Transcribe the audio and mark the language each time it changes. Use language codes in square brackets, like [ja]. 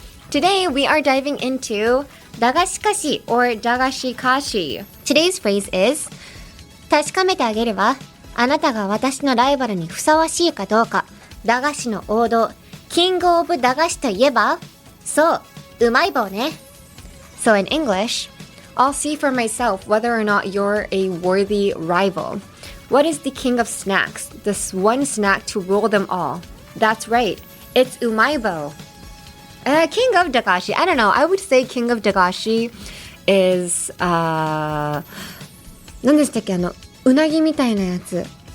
[en] Today we are diving into だがしかし or だがしかし. Today's phrase is [ja] 確かめてあげるわ。あなたが私のライバルにふさわしいかどうか。駄菓子の王道。キングオブ駄菓子といえばそう、うまい棒ね。 [en] So in English, I'll see for myself whether or not you're a worthy rival. What is the king of snacks? This one snack to rule them all. That's right. It's Umaibou. King of Dagashi. I don't know. I would say King of Dagashi is [ja] 何でしたっけ、うなぎみたいなやつ。